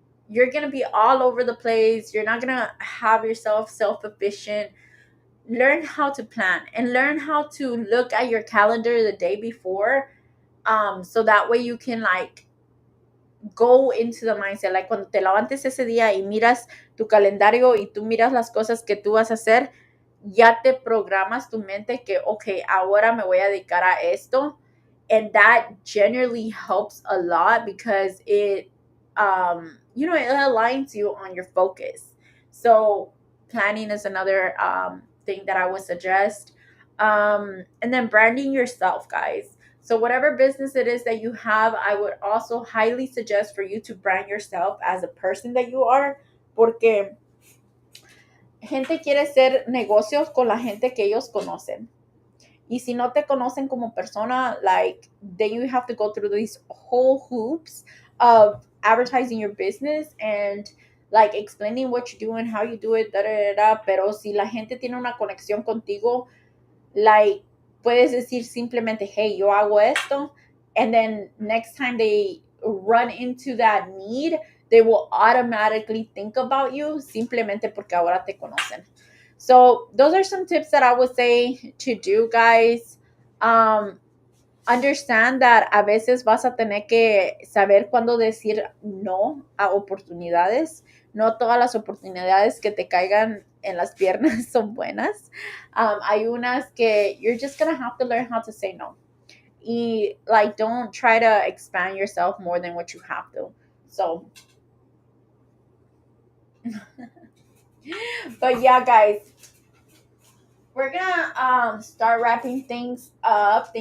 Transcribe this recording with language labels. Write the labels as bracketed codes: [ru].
[en] you're gonna be all over the place. You're not gonna have yourself self-efficient. Learn how to plan and learn how to look at your calendar the day before, so that way you can like go into the mindset. [es] Like cuando te levantes ese día y miras tu calendario y tú miras las cosas que tú vas a hacer, ya te programas tu mente que, okay, ahora me voy a dedicar a esto. [en] And that generally helps a lot because it, it aligns you on your focus. So planning is another thing that I would suggest. And then branding yourself, guys. So whatever business it is that you have, I would also highly suggest for you to brand yourself as a person that you are, [es] porque gente quiere hacer negocios con la gente que ellos conocen. Y si no te conocen como persona, [en] like, then you have to go through these whole hoops of advertising your business and like explaining what you do and how you do it, da, da, da, da. [es] Pero si la gente tiene una conexión contigo, like, puedes decir simplemente, hey, yo hago esto, [en] and then next time they run into that need, they will automatically think about you [es] simplemente porque ahora te conocen. [en] So those are some tips that I would say to do, guys. Understand that [es] a veces vas a tener que saber cuándo decir no a oportunidades. No todas las oportunidades que te caigan en las piernas son buenas. Hay unas que [en] you're just gonna have to learn how to say no. Y like, don't try to expand yourself more than what you have to. So, but yeah, guys, we're gonna start wrapping things up.